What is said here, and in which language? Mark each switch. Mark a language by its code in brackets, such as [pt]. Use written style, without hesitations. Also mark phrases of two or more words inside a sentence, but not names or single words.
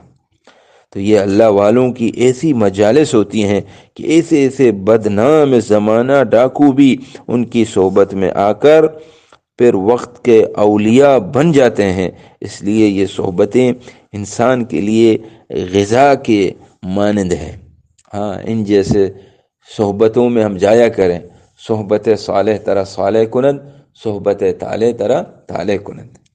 [ur] تو یہ اللہ والوں کی ایسی مجالس ہوتی ہیں کہ ایسے ایسے بدنام زمانہ ڈاکو بھی ان کی صحبت میں آ کر پھر وقت کے اولیاء بن جاتے ہیں۔ اس لیے یہ صحبتیں انسان کے لیے غذا کے مانند ہیں۔ ان جیسے صحبتوں میں ہم جایا کریں۔ [fa] صحبت صالح ترا صالح کنند، صحبت طالح ترا طالح کنند۔